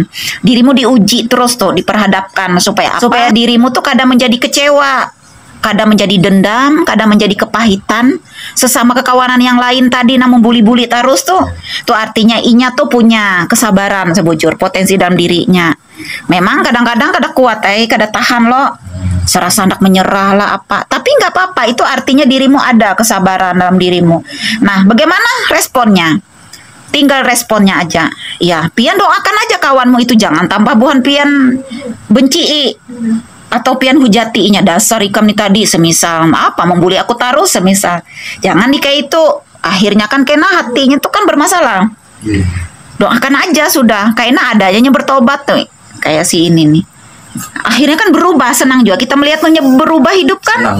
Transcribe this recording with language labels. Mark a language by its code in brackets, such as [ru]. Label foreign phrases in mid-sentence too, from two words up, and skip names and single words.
[id] Dirimu diuji terus tuh, diperhadapkan supaya dirimu tuh kadang menjadi kecewa, kadang menjadi dendam, kadang menjadi kepahitan sesama kekawanan yang lain tadi, namun bully-bully terus tuh artinya Inya tuh punya kesabaran sebujur, potensi dalam dirinya. Memang kadang-kadang [bjn] kada kuat kada tahan [id] loh, serasa hendak menyerah lah apa, tapi nggak apa-apa, itu artinya dirimu ada kesabaran dalam dirimu. Nah bagaimana responnya? Tinggal responnya aja. Ya, [bjn] Pian doakan aja kawanmu itu, jangan tambah buhan Pian benci atau Pian hujati Inya, dasar ikam nih tadi, semisal apa membuli aku taruh, semisal. [id] Jangan nih kayak itu, akhirnya kan kena hatinya tuh kan bermasalah. Doakan aja sudah, kayaknya adanya bertobat tuh, kayak si ini nih. Akhirnya kan berubah, senang juga kita melihatnya berubah hidup kan.